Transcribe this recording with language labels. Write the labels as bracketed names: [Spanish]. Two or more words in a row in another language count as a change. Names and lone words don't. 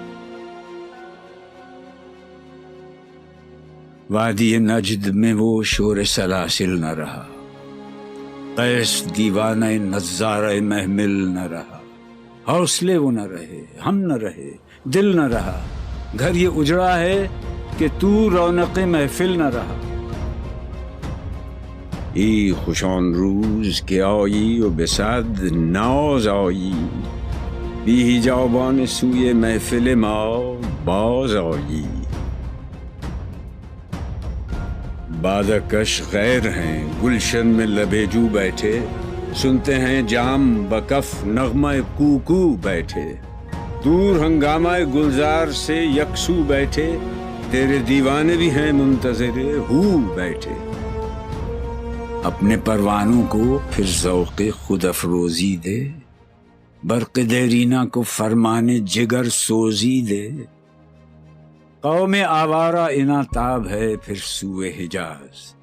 [Urdu] وادی نجد میں وہ شور سلاسل نہ رہا، قیس دیوانہ نظارہ محمل نہ رہا، حوصلے وہ نہ رہے، ہم نہ رہے، دل نہ رہا، گھر یہ اجڑا ہے کہ تو رونق محفل نہ رہا۔ [Persian] ای خوشان روز کے آئی و بصد ناز آئی، بی حجابان سوی محفل ما باز آئی، [Urdu] بادکش غیر ہیں گلشن میں لبے جو بیٹھے، سنتے ہیں جام بکف نغمہ کوکو بیٹھے، دور ہنگامہ گلزار سے یکسو بیٹھے، تیرے دیوانے بھی ہیں منتظر ہو بیٹھے، اپنے پروانوں کو پھر ذوق خود افروزی دے، برق دیرینہ کو فرمانے جگر سوزی دے، قوم آوارہ اناتاب ہے پھر سوئے حجاز،